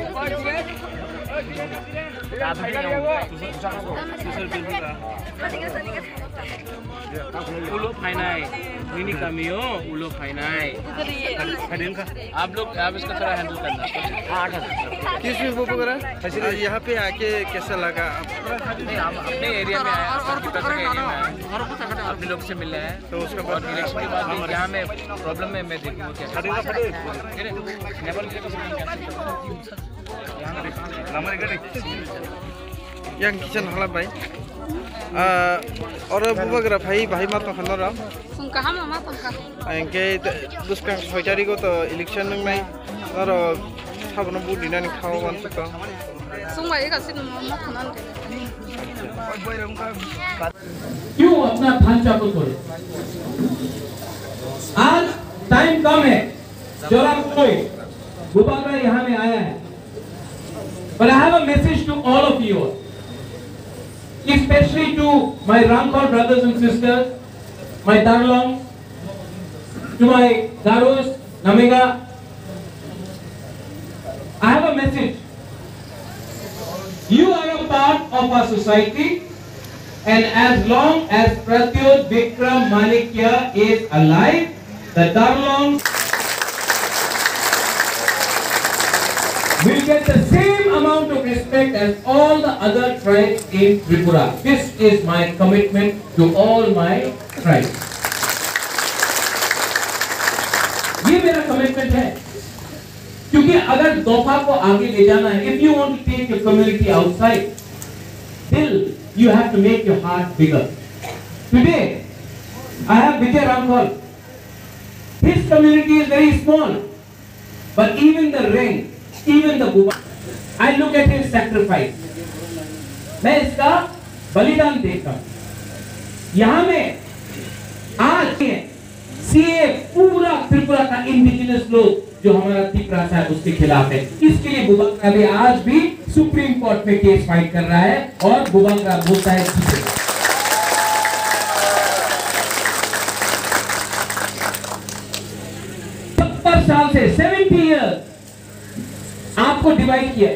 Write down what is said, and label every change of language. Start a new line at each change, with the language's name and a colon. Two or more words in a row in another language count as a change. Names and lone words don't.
Kok Borok: उलो फाइनाई मिनी कमियो उलो फाइनाई
Hindi: आप इसका थोड़ा हैंडल करना। किस चीज वो करा यहाँ पे आके कैसा लगा? नहीं, हम अपने एरिया में आए, अपने लोग से मिले हैं। तो उसके बाद इलेक्शन के बाद यहाँ में प्रॉब्लम है, मैं देखूँगा क्या
Kok Borok: yang kisan halap bai ora bubagra bhai ma to khanora sungka hama ma tongka engke duskang 6 tarik ko to election nang nai aro sabno budina ni khaw wan ka sungwa ega sin ma khanan
Hindi: क्यों अपना ढांचा को तोड़े? आज टाइम कम है, जरा कोई बुबागरा यहाँ में आया है,
English: but I have a message to all of you, especially to my Ramkor brothers and sisters, my Darlong, to my Darus, Namiga. I have a message. You are a part of our society. And as long as Pratyut Vikram Manikya is alive, the Darlong will get the same amount of respect as all the other tribes in Tripura. This is my commitment to all my tribes.
Hindi: ये मेरा commitment है, क्योंकि अगर दोफा को आगे ले जाना है,
English: if you want to take your community outside, still you have to make your heart bigger. Today, I have Vijay Ramkor. His community is very small, but even the ring, even the Buba, I look at his sacrifice.
Hindi: मैं इसका बलिदान देखता हूँ। यहाँ में आज सीए पूरा त्रिपुरा का इंडिजिनस लोग जो हमारा त्रिपुरा है उसके खिलाफ है। इसके लिए बुबागरा भी आज भी सुप्रीम कोर्ट में
English: case fight
Hindi: कर रहा है और बुबागरा बोलता है 70 साल से 70 इयर्स आपको डिवाइड किया।